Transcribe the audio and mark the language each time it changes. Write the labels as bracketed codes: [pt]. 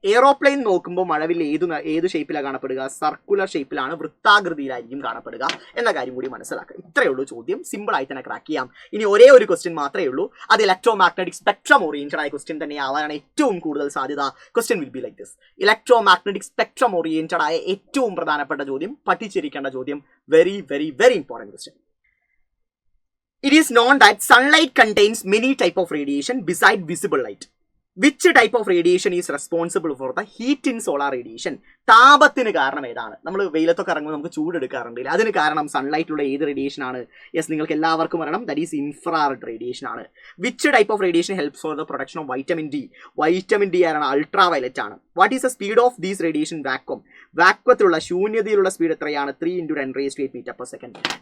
[ml] Aeroplane നോക്കുമ്പോൾ മഴവിൽ ഏത് ഷേപ്പിലാണ് കാണപ്പെടുക? സർക്കുലർ ഷേപ്പിലാണ്, വൃത്താകൃതിയിലായിരിക്കും കാണപ്പെടുക എന്ന കാര്യം കൂടി മനസ്സിലാക്കുക. ഇത്രയേ ഉള്ളൂ ചോദ്യം. സിമ്പിൾ ആയി തന്നെ ക്രാക്ക് ചെയ്യാം. ഇനി ഒരേ ഒരു ക്വസ്റ്റ്യൻ മാത്രമേ ഉള്ളൂ. അത് ഇലക്ട്രോ മാഗ്നറ്റിക് സ്പെക്ട്രം ഓറിയന്റഡ് ആയ ക്വസ്റ്റ്യൻ തന്നെയാവാനാണ് ഏറ്റവും കൂടുതൽ സാധ്യത. [en] Question will be like this. [ml] Electro magnetic spectrum oriented ആയ ഏറ്റവും പ്രധാനപ്പെട്ട ചോദ്യം, പഠിച്ചിരിക്കേണ്ട ചോദ്യം. [en] Very very very important question. It is known that sunlight contains many types of radiation beside visible light. Which type of radiation is responsible for the heat in solar radiation? [ml] താപത്തിന് കാരണം ഏതാണ്? നമ്മൾ വെയിലത്തൊക്കെ ഇറങ്ങുമ്പോൾ നമുക്ക് ചൂടെടുക്കാറുണ്ട്. അതിന് കാരണം സൺലൈറ്റിലുള്ള ഏത് റേഡിയേഷൻ ആണ്? [en] yes, [ml] നിങ്ങൾക്ക് എല്ലാവർക്കും അറിയണം. [en] That is infrared radiation ആണ്. Which type of radiation helps for the production of vitamin D? [ml] Vitamin D ആണ്, അൾട്രാ വയലറ്റ് ആണ്. [en] What is the speed of these radiation vacuum? [ml] വാക്വത്തിലുള്ള ശൂന്യതയിലുള്ള speed എത്രയാണ്? 3 × 10⁻⁸ m/s.